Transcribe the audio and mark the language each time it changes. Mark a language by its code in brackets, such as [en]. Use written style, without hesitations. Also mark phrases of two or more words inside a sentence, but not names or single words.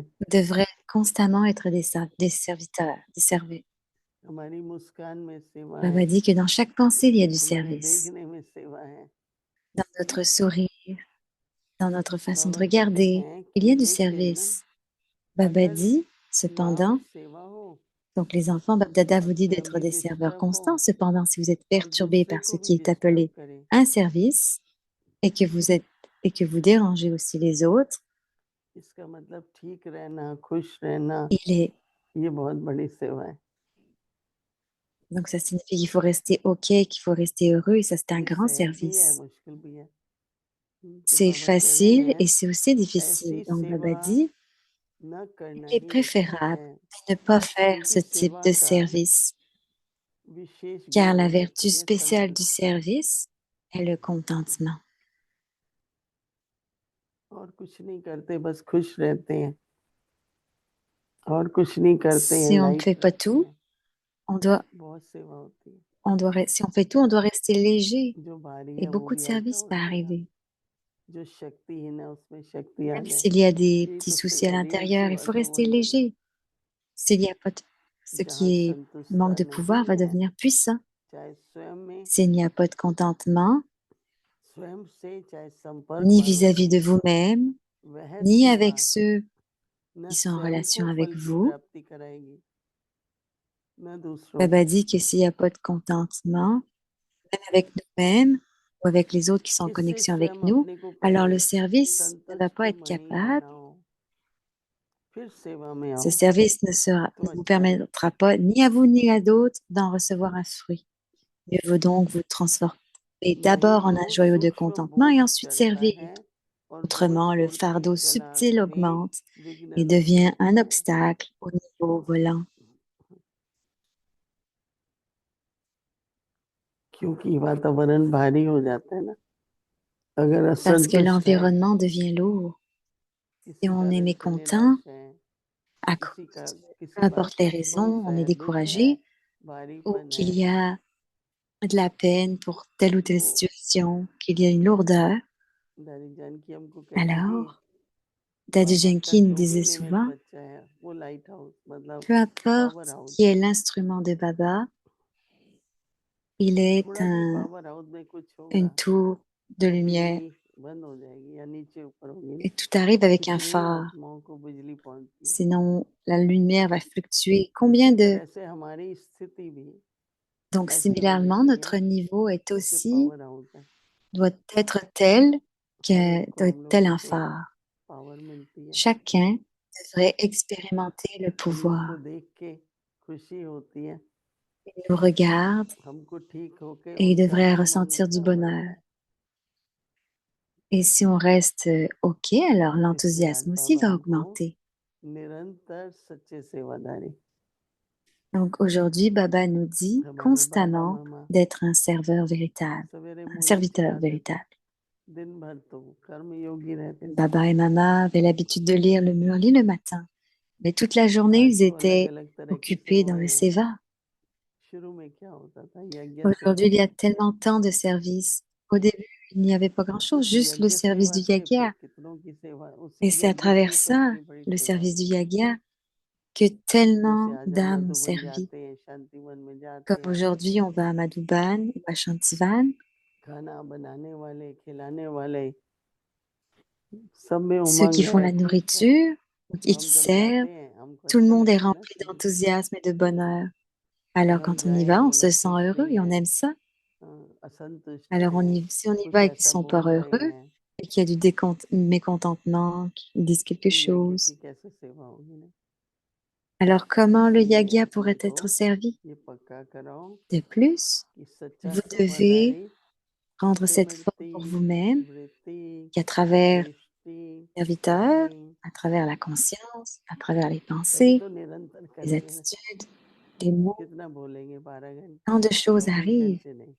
[fr] devraient constamment être des serviteurs, des servés. [hi] हमारी मुस्कान में सेवा है, [fr] Baba dit que dans chaque pensée, il y a du [hi] हमारे [fr] service. [hi] देखने में सेवा है। [fr] Dans notre sourire, dans notre façon de [hi] बाबा कहते [fr] regarder, [hi] हैं [fr] il [hi] कि [fr] y a du [hi] लेकिन [fr] service. Baba [hi] अगर [fr] dit, [hi] लाभ [fr] cependant, [hi] सेवा हो [fr] donc les enfants, Baba Dada [hi] और [fr] vous dit [hi] स्वयं [fr] d'être [hi] भी [fr] des serveurs [hi] डिस्टर्ब हो [fr] constants. Cependant, si vous êtes [hi] और [fr] perturbé [hi] दूसरे [fr] par [hi] को [fr] ce [hi] भी [fr] qui est [hi] डिस्टर्ब [fr] appelé [hi] करे, [fr] un service et que vous dérangez aussi les autres, [hi] इसका मतलब ठीक रहना, खुश रहना, [fr] il est, [hi] ये बहुत बड़ी सेवा है। [fr] donc ça signifie qu'il faut rester OK, qu'il faut rester heureux et ça c'est un [hi] ये [fr] grand [hi] सहज भी है, [fr] service. [hi] मुश्किल भी है। तो [fr] C'est [hi] बाबा कह रहे [fr] facile [hi] हैं [fr] et c'est aussi difficile. [hi] ऐसी [fr] Donc Baba [hi] सेवा [fr] dit, [hi] न करना [fr] il est [hi] ही अच्छा [fr] préférable [hi] है, [fr] de ne pas faire ce [hi] क्योंकि [fr] type [hi] सेवा [fr] de [hi] का [fr] service, [hi] विशेष [fr] car [hi] गुण [fr] la [hi] कहते [fr] vertu [hi] हैं [fr] spéciale du [hi] संतुष्टि, [fr] service est le contentement. [hi] और कुछ नहीं करते, बस खुश रहते हैं, और कुछ नहीं करते हैं, [fr] Si on ne fait [hi] लाइट [fr] pas [hi] रखते [fr] tout, [hi] हैं, [fr] on doit, [hi] बहुत सेवा होती है। [fr] si on fait tout, on doit rester léger [hi] जो भारी [fr] et [hi] है वो [fr] beaucoup de [hi] भी हल्का [fr] service [hi] हो [fr] va [hi] जाएगा, [fr] arriver. [hi] जो शक्तिहीन है उसमें शक्ति आ [fr] Même [hi] जाए, [fr] s'il y a des [hi] एक [fr] petits [hi] उससे [fr] soucis à [hi] बड़ी है [fr] l'intérieur, il [hi] सेवा [fr] faut [hi] का [fr] rester [hi] वर्णन, [fr] léger. S'il y a pas de, ce [hi] जहाँ [fr] qui est manque [hi] संतुष्टता [fr] de pouvoir [hi] नहीं [fr] va [hi] है, [fr] devenir puissant. [hi] चाहे स्वयं में, [fr] S'il n'y a pas de contentement, [hi] स्वयं से, चाहे संपर्क [fr] ni [hi] वालों [fr] vis-à-vis [hi] से, [fr] de vous-même, [hi] वह [fr] ni [hi] सेवा [fr] avec ceux [hi] न [fr] qui sont en [hi] स्वयं [fr] relation [hi] को [fr] avec [hi] फल की [fr] vous, [hi] प्राप्ति कराएगी, न दूसरों [fr] Baba [hi] को। [fr] dit que s'il n'y a pas de contentement, même avec nous-mêmes ou avec les autres qui sont en [hi] इससे [fr] connexion avec [hi] स्वयं [fr] nous, [hi] अपने को [fr] alors le [hi] पहले [fr] service ne va [hi] संतुष्ट [fr] pas être [hi] मणि [fr] capable, [hi] बनाओ, फिर सेवा में [fr] ce [hi] आओ, [fr] service [hi] तो [fr] ne vous [hi] अच्छा है। [fr] permettra pas, ni à vous ni à d'autres, d'en recevoir un fruit. Mieux vaut donc vous transformer [hi] नहीं [fr] d'abord en [hi] तो [fr] un joyau de [hi] सूक्ष्म [fr] contentement [hi] बोझ [fr] et ensuite [hi] चढ़ता [fr] servir. [hi] है और बोझ [fr] Autrement, le [hi] उड़ती [fr] fardeau [hi] कला [fr] subtil [hi] में [fr] augmente [hi] विघ्न [fr] et [hi] रूप [fr] devient [hi] होता [fr] un [hi] है। [fr] obstacle au niveau volant. [hi] क्योंकि वातावरण भारी हो जाता है ना, अगर [fr] Parce que [hi] असंतुष्ट है, [fr] l'environnement devient lourd. Si [hi] किसी [fr] on est [hi] कारण से [fr] mécontent, [hi] निराश है, [fr] à [hi] किसी का [fr] cause, peu [hi] किसी बात [fr] importe [hi] का [fr] les [hi] अफसोस [fr] raisons, on est [hi] है, दुख है, [fr] découragé ou [hi] भारीपन [fr] qu'il [hi] है, [fr] y a de la peine pour telle ou telle [hi] तो [fr] situation, qu'il y a une lourdeur, [hi] दादी जानकी हमको कहती थी, [fr] alors Daddy [hi] पापा का [fr] Jenkins [hi] जो भी [fr] disait [hi] निमित्त [fr] souvent, [hi] बच्चा है वो [en] light house [hi] मतलब [fr] peu [hi] पावर [fr] importe [hi] हाउस [fr] qui est [hi] है, [fr] l'instrument de Baba, il est [hi] थोड़ा भी [en] power house [hi] में कुछ [fr] une [hi] होगा [fr] tour de [hi] तो [fr] lumière [hi] बिजली बंद हो जाएगी या नीचे ऊपर होगी ना, [fr] et tout arrive avec un [hi] कितनी [fr] phare. [hi] आत्माओं को बिजली पहुंचती है। [fr] Sinon, la lumière va fluctuer. Combien [hi] इसी [fr] de... [hi] तरह से हमारी स्थिति भी [fr] Donc, [hi] ऐसी होनी [fr] similairement, [hi] चाहिए [fr] notre niveau est [hi] जैसे [fr] aussi, [en] power house [hi] है, [fr] doit être tel [hi] हर [fr] que, [hi] एक को [fr] doit [hi] हम [fr] être tel [hi] लोगों [fr] un [hi] को [fr] phare. [hi] पावर मिलती है, [fr] Chacun devrait expérimenter le [hi] हम लोग को [fr] pouvoir. [hi] देख के खुशी होती है, [fr] Il nous regarde [hi] हमको ठीक होके [fr] et il [hi] उनका [fr] devrait [hi] भी मन [fr] ressentir du [hi] बढ़ता [fr] bonheur. [hi] है। [fr] Et si on reste OK, alors [hi] इसलिए आज [fr] l'enthousiasme aussi [hi] बाबा [fr] va [hi] हमको [fr] augmenter. [hi] निरंतर सच्चे सेवादारी, [fr] Donc aujourd'hui, Baba nous dit [hi] हमारे बाबा [fr] constamment [hi] मामा [fr] d'être un serveur véritable, [hi] सवेरे [fr] un [hi] मुझे क्या [fr] serviteur [hi] आदत, [fr] véritable. [hi] दिन भर तो कर्म योगी रहते थे, [fr] Baba et Mama avaient l'habitude de lire le Murli le matin, mais toute la journée, [hi] आज [fr] ils [hi] तो अलग [fr] étaient [hi] अलग तरह की [fr] occupés dans le [hi] सेवाएं हैं। [fr] Seva. [hi] शुरू में क्या होता था, यज्ञ से [fr] Aujourd'hui, il y a tellement tant de services. Au début, il n'y avait pas grand-chose, [hi] उस [fr] juste le [hi] यज्ञ [fr] service [hi] सेवा [fr] du [hi] से फिर [fr] yagia. [hi] कितनों की सेवा, उस [fr] Et c'est à [hi] यज्ञ [fr] travers [hi] से तो [fr] ça, [hi] इतनी बड़ी [fr] le [hi] सेवा [fr] service du [hi] हुई। [fr] yagia, que [hi] जैसे [fr] tellement [hi] आज हम [fr] d'âmes ont [hi] मधुबन [fr] servi. [hi] जाते हैं, शांतिवन में जाते [fr] Comme [hi] हैं, [fr] aujourd'hui, on va à Madhuban ou à Shantivan, [hi] खाना बनाने वाले, खिलाने वाले, सब में [fr] ceux qui [hi] उमंग [fr] font [hi] है, [fr] la [hi] ठीक है। [fr] nourriture [hi] तो [fr] et [hi] हम [fr] qui [hi] जब जाते [fr] servent, [hi] हैं हमको [fr] tout le [hi] अच्छा [fr] monde est [hi] लगता है ना [fr] rempli [hi] कि [fr] d'enthousiasme et de bonheur. Alors [hi] हम [fr] quand on y [hi] जाएं, [fr] va, on [hi] वो [fr] se [hi] लोग [fr] sent [hi] खुश [fr] heureux [hi] नहीं [fr] et on [hi] है, [fr] aime ça. [hi] असंतुष्ट [fr] Alors [hi] हैं, [fr] si on y [hi] कुछ [fr] va et qu'ils [hi] ऐसा [fr] sont pas [hi] बोल रहे [fr] heureux [hi] हैं, [fr] et qu'il y a du mécontentement, qu'ils disent quelque [hi] तो यज्ञ [fr] chose, [hi] की कैसे सेवा होगी ना। [fr] alors comment le [hi] इसलिए [fr] yagia pourrait [hi] उनको [fr] être servi? [hi] ये पक्का कराओ [fr] De plus, [hi] कि सच्चा [fr] vous devez [hi] सेवादारी [fr] prendre cette forme [hi] स्मृति, [fr] pour vous-même, [hi] वृत्ति, [fr] qu'à travers [hi] दृष्टि, [fr] le serviteur, [hi] वाणी, [fr] à travers la conscience, à travers les [hi] तभी [fr] pensées, [hi] तो निरंतर [fr] les [hi] करेंगे ना। [fr] attitudes, les mots, [hi] कितना बोलेंगे, 12 [fr] tant de [hi] घंटे, [fr] choses [hi] 24 [fr] arrivent [hi] घंटे नहीं,